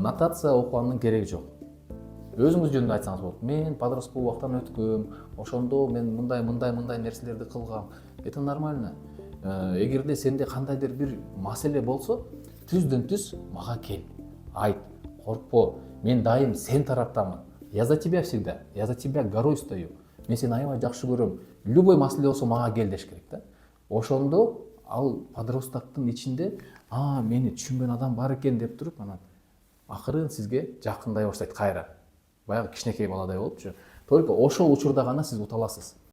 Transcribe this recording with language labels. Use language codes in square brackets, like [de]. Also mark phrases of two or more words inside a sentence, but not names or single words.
[ky] Нотация окуганын кереги жок. Өзүңүз жөнүндө айтсаңыз болот. Мен подростковый убактан өткөм, ошондо мен мындай нерселерди кылгам. [ru] Это нормально. [ky] Эгерде сенде кандайдыр бир маселе болсо, түздөн түз мага кел. Айт, коркпо. Мен дайым сен тараптамын. [ru] Я за тебя всегда. Я за тебя горой стою. [ky] Мен сени аябай жакшы көрөм. Любой маселе болсо мага кел деш керек да. Ошондо ал подростоктун ичинде, мени түшүнгөн адам бар экен деп туруп, анан акырын сизге жакындай баштайт кайра. Баягы кичинекей баладай болупчу. Только ошол учурда гана сиз ута аласыз.